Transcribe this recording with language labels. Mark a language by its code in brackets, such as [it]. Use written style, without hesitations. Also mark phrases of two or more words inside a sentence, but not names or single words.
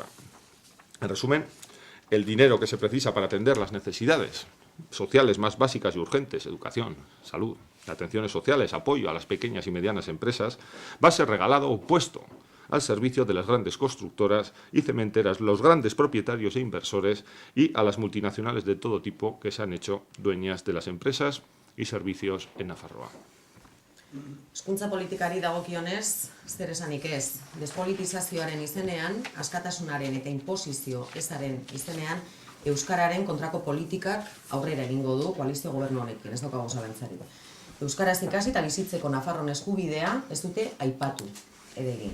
[es] En resumen, el dinero que se precisa para atender las necesidades sociales más básicas y urgentes, educación, salud, atenciones sociales, apoyo a las pequeñas y medianas empresas, va a ser regalado o puesto al servicio de las grandes constructoras y cementeras, los grandes propietarios e inversores y a las multinacionales de todo tipo que se han hecho dueñas de las empresas y servicios en Nafarroa. [eu] Hezkuntza politikari dagokionez, zer esanik ez. Despolitizazioaren izenean, askatasunaren eta inposizio ezaren izenean, euskararen kontrako politikak aurrera egingo du koalizio gobernu honekin, ez daukagu zalantzarik. Euskaraz ikasi eta bizitzeko Nafarroan eskubidea ez dute aipatu ere egin.